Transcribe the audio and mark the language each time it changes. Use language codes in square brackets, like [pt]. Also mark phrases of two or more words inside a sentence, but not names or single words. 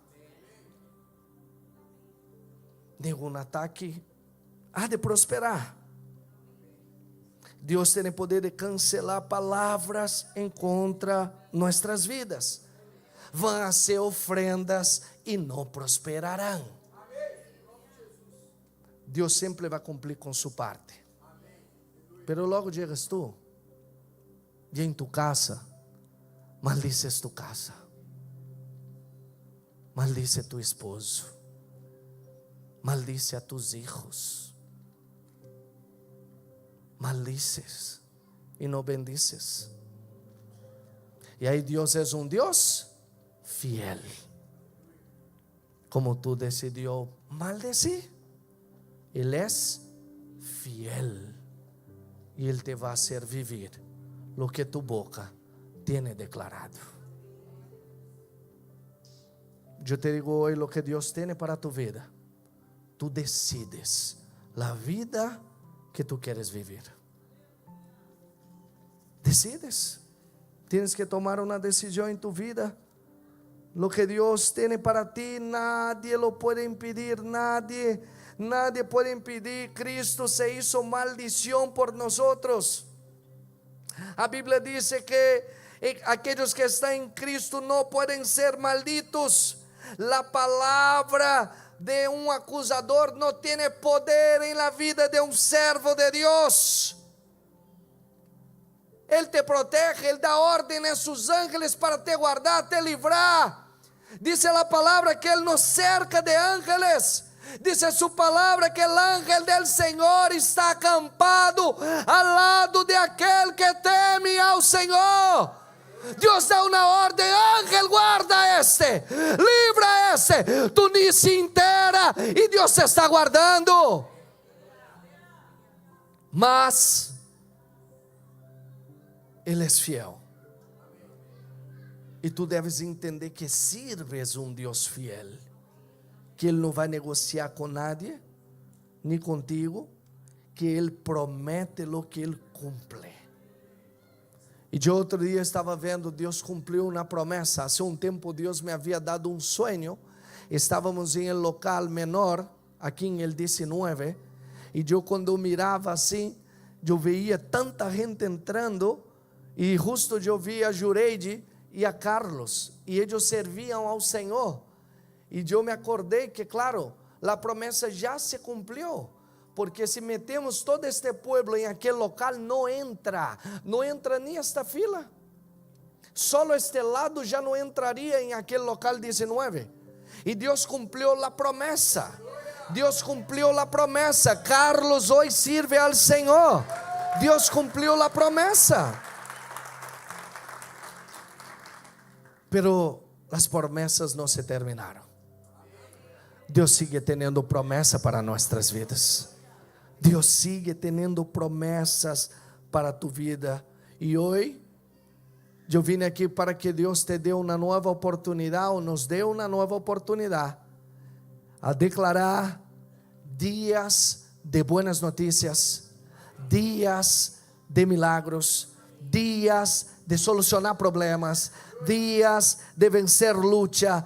[pt] Nenhum ataque há de prosperar. Deus tem o poder de cancelar palavras em contra nossas vidas. Vão ser ofrendas e não prosperarão. Deus sempre vai cumprir com sua parte. [es] Pero logo llegas tu, [pt] e em [es] tu casa, maldices tu casa, maldice tu esposo, maldice a tus hijos, maldices [pt] e não [es] bendices. [pt] E aí Deus é um Deus fiel. Como tu decidiu maldecir, Ele é fiel. E Ele te vai fazer viver o que [es] tu boca tiene declarado. [pt] Eu te digo hoje o que Deus tem para tu vida. Tu decides a vida que tu queres viver. [es] Decides. Tienes que tomar [pt] uma decisão em [es] tu vida. Lo que [pt] Deus tem [es] para ti, nadie lo puede impedir, nadie puede impedir. Cristo se hizo maldición por nosotros. [pt] A Bíblia diz que aqueles que estão em Cristo não podem ser malditos. [es] La palavra de un acusador no tiene poder en la vida de un servo de Dios. Él te protege, Él da orden a sus ángeles para [pt] te guardar, te livrar. [es] Dice la palabra que Él nos cerca de ángeles. Dice su palabra que el ángel del Señor está acampado al lado de aquel que teme al Señor. Dios da una orden: ángel, guarda a este, libra a este. Tú ni se entera y Dios te está guardando. Mas Él es fiel. [pt] E tu deves entender que sirves um Deus fiel, que Ele não vai negociar com nadie, nem contigo, que Ele promete [es] lo que [pt] Ele cumple. E de outro dia estava vendo, Deus cumpriu uma promessa. Há um tempo Deus me havia dado um sonho. Estávamos em um local menor, aqui em El 19, e eu quando mirava assim, eu veia tanta gente entrando, e justo eu via a Jureide e a Carlos, e eles serviam ao Senhor, e eu me acordei que claro, a promessa já se cumpriu, porque se metemos todo este pueblo em aquele local, não entra nem esta fila, só este lado já não entraria em aquele local 19, e Deus cumpriu a promessa, Carlos hoje sirve ao Senhor, Deus cumpriu a promessa. [es] Pero las promesas no se terminaron. Dios sigue teniendo promesa para nuestras vidas. Dios sigue teniendo promesas para tu vida. Y hoy yo vine aquí para que Dios te dé una nueva oportunidad, o nos dé una nueva oportunidad, a declarar días de buenas noticias, días de milagros, días de solucionar problemas, días de vencer lucha.